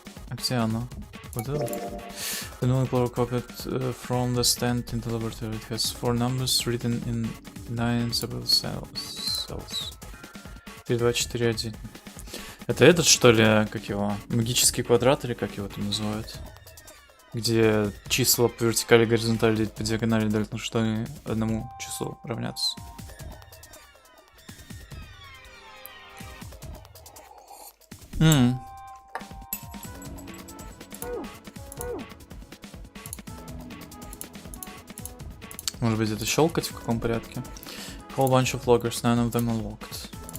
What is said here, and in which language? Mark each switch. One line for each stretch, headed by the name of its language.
English: Acciano. What is it? The new Clover copied from the stand in the laboratory. It has 4 numbers written in 9 separate cells.
Russian: 3, 2, 4, 1. Это этот, что ли, как его? Магический квадрат или как его там называют? Где числа по вертикали, горизонтали, по диагонали должны что одному числу равняться. Может быть, это щелкать в каком порядке?
English: Whole bunch of loggers, none of them are locked.